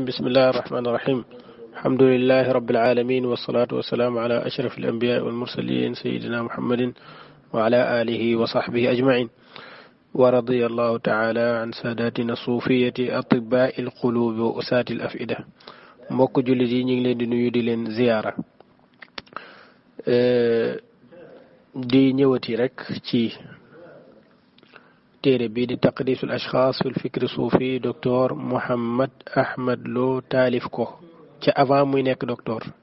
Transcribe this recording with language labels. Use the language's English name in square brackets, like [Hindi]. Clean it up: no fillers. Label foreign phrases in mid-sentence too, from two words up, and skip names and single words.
[Arabic] بسم الله الرحمن الرحيم. الحمد لله رب العالمين، والصلاة والسلام على أشرف الأنبياء والمرسلين سيدنا محمد وعلى آله وصحبه أجمعين. ورضي الله تعالى عن ساداتنا الصوفية أطباء القلوب وأساة الأفئدة. [Wolof] mbokk jullit yi ñu ngi leen di nuyu di leen ziyaara di ñëwati rek ci téere bi di taqdisul ashxaas fil fikri suufi docteur Mouhammad Ahmad Lo taalif ko ca avant muy nekk docteur.